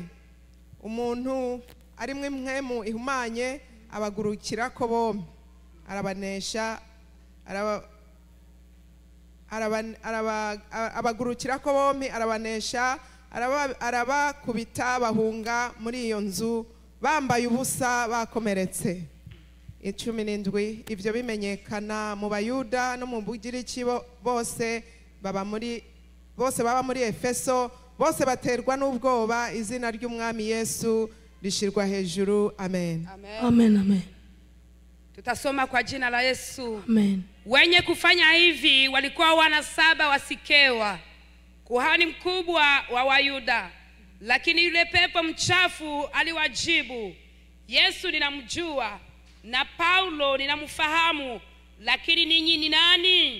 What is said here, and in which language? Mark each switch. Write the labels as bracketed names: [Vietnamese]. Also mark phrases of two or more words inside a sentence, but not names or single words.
[Rundi] Umuntu arimwe impwemu ihumanye abagurukira ko bombi, arabanesha abagurukira ko bombi arabanesha, arabakubita bahunga muri iyo nzu bambaye ubusa bakomeretse. 17 ibyo bimenyekana mu Bayuda no mu Bugiriki bose baba muri Efeso, bose baterwa n'ubwoba, izina ry'umwami Yesu lishirwa hejuru. [Swahili] Amen. Amen, amen. Tutasoma kwa jina la Yesu. Amen. Wenye kufanya hivi walikuwa wana 7 wa Sikewa, kuhani mkubwa wa Wayuda. Lakini yule pepo mchafu aliwajibu, Yesu ninamjua na Paulo ninamfahamu, lakini ninyi ni nani?